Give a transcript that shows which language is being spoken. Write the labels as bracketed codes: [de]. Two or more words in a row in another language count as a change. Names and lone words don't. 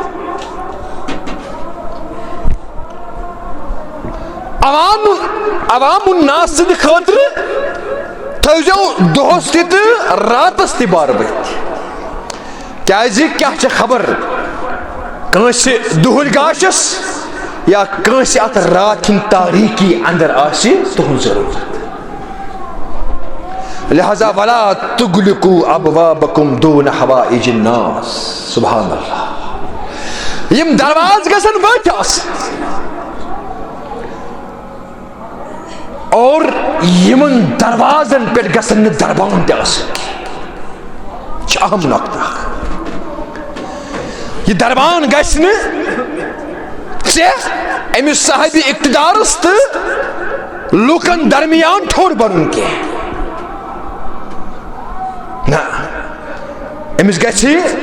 [ks] عوام الناس سٕنٛدِ خٲطرٕ تھٲیزیو دۄہس تہِ تہٕ راتس تہِ بر ؤتھۍ کیازِ کیاہ چھِ خبر کٲنٛسہِ دُہٕلۍ گاشس یا کٲنٛسہِ اتھ رات ہٕنٛدِ تاریٖکی اندر آسہِ تُہنٛد ضروٗرت [ar] لہذا ولا تغلقوا ابوابکم دون حوائج الناس سبحان اللہ [ks] یم درواز گژھن وٲتۍ آسٕنۍ اور یمن دروازن پٮ۪ٹھ گژھن نہٕ دربان تہِ آسٕنۍ کینٛہہ چھِ اہم نۄقطہٕ یہ دربان گژھِ نہٕ ژےٚ أمِس صاحبِ اقتدارس تہٕ لوٗکن درمیان ٹھوٚر بنُن کینٛہہ نہ أمِس گژھِ